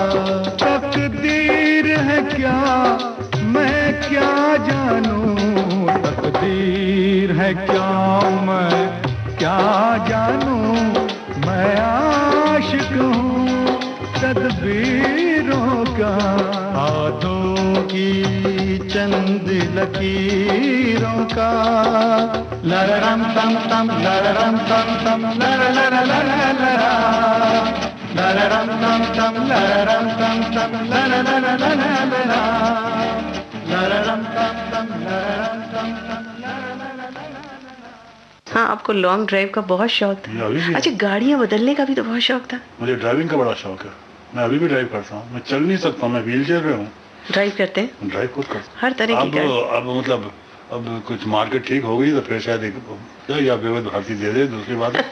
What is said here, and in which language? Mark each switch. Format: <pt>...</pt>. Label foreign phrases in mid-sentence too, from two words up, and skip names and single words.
<hi>तकदीर है क्या मैं क्या जानूं, तकदीर है क्या मैं क्या जानूं। मैं आशिक हूँ तदबीरों का, हाथों की चंद लकीरों का। लररम तम तम लररम तम तम लर लर लर लरा, लररम तम तम लररम तम तम लर लर लर लरा, लररम तम तम लररम तम तम लर लर लर। हाँ, आपको</hi> <en>long drive</en> <hi>का बहुत शौक था। अच्छा, गाड़ियाँ बदलने का भी तो बहुत शौक था। मुझे ड्राइविंग का बड़ा शौक है, मैं अभी भी ड्राइव करता हूँ। मैं चल नहीं सकता, मैं</hi> <en>wheel chair</en> <hi>पे हूँ। ड्राइव करते हैं? ड्राइव खुद करता हूँ। हर तरह की गाड़ी। अब मतलब अब कुछ मार्केट ठीक हो गई तो फिर शायद या विविध भारती दे दे, दूसरी बात है।</hi>